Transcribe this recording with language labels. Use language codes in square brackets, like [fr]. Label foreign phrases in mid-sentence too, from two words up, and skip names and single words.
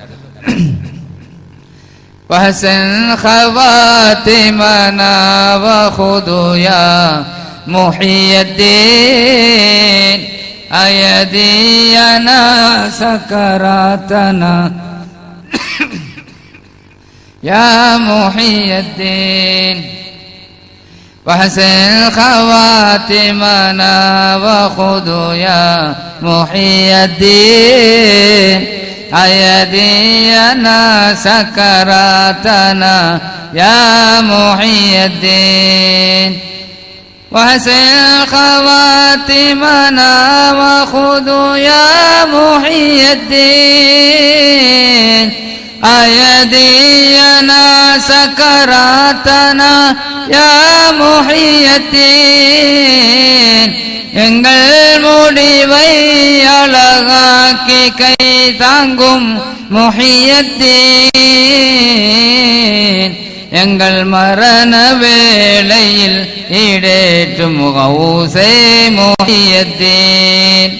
[ar] وحسن خواتمنا وخذ يا محي الدين أيدينا سكراتنا يا محي الدين وحسن خواتمنا وخذ يا محي الدين أيدينا سكراتنا يا محي الدين وحسن خواتمنا وخذ يا محي الدين أيدينا سكراتنا يا محي الدين [ta] எங்கள் முடிவை அழகாக்கி கை தாங்கும் முஹியத்தீன் எங்கள் மரண வேளையில் ஈடேற்றும் கௌஸே முஹியத்தீன்